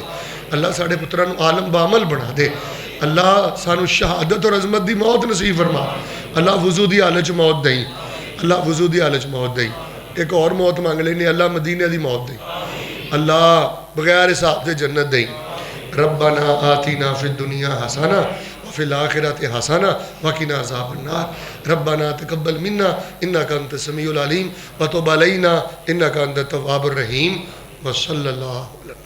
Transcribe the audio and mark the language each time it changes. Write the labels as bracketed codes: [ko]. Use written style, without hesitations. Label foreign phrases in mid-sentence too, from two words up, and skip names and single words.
[pa] اللہ ساڈے پتراں نوں عالم باعمل بنا دے۔ اللہ سانوں شہادت اور عظمت دی موت نصیب فرما. اللہ وضو دی حالت چ موت دئیں، اللہ وضو دی حالت چ موت دئیں. اک ہور موت منگ لینے، اللہ مدینے دی موت دئیں، اللہ بغیر حساب دے جنت دئیں. [ar] ربنا آتنا في الدنيا حسنة وفي الآخرة حسنة وقنا عذاب النار. ربنا تقبل منا إنك أنت السميع العليم وتب علينا إنك أنت التواب الرحيم. وصلى الله